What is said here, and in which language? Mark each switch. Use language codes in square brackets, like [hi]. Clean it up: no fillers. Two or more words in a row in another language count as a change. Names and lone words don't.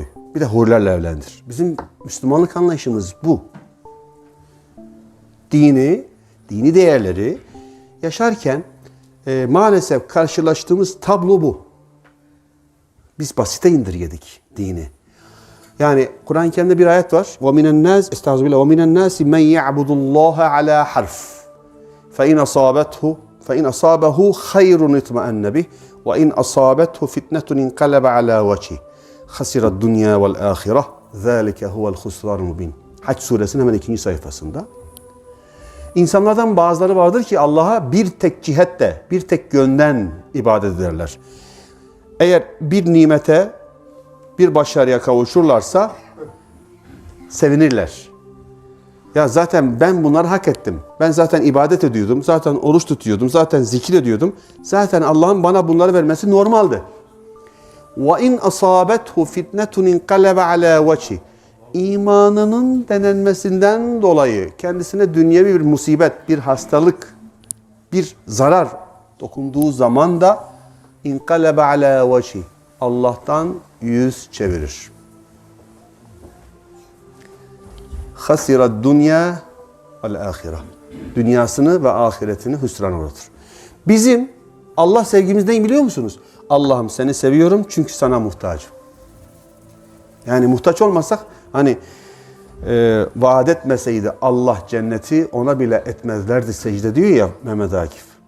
[tr] Bir de hurilerle evlendir. Bizim Müslümanlık anlayışımız bu. Dini değerleri yaşarken maalesef karşılaştığımız tablo bu. Biz basite indirgedik dini. Yani Kur'an-ı Kerim'de bir ayet var. [ar] وَمِنَ النَّاسِ Estağfirullah. وَمِنَ النَّاسِ مَنْ يَعْبُدُ اللّٰهَ عَلَى حَرْفٍ فَإِنْ أَصَابَهُ خَيْرٌ اطْمَأَنَّ بِهِ وَإِنْ أَصَابَتْهُ فِتْنَةٌ انقَلَبَ عَلَى وَجْهِهِ خَسِرَ الدُّنْيَا وَالْآخِرَةِ ذَٰلِكَ هُوَ الْخُسْرَانُ الْمُبِينُ. [tr] Hac suresinin hemen 2. sayfasında. İnsanlardan bazıları vardır ki Allah'a bir tek cihetle, bir tek yönden ibadet ederler. Eğer bir nimete, bir başarıya kavuşurlarsa sevinirler. Ya zaten ben bunları hak ettim. Ben zaten ibadet ediyordum, zaten oruç tutuyordum, zaten zikir ediyordum. Zaten Allah'ın bana bunları vermesi normaldi. [ar] وَاِنْ أَصَابَتْهُ فِتْنَةٌ اِنْقَلَبَ عَلَى وَجْهِ [tr] İmanının denenmesinden dolayı kendisine dünyevi bir musibet, bir hastalık, bir zarar dokunduğu zaman da [ar] اِنْقَلَبَ عَلَى وَجْهِ [tr] Allah'tan yüz çevirir. [ar] خَسِرَ الدُّنْيَا وَالْآخِرَةِ [tr] Dünyasını ve ahiretini hüsrana uğratır. Bizim Allah sevgimiz neyi biliyor musunuz? Allah'ım seni seviyorum çünkü sana muhtacım. Yani muhtaç olmasak hani vaat etmeseydi Allah cenneti ona bile etmezlerdi secde diyor ya Mehmet Akif.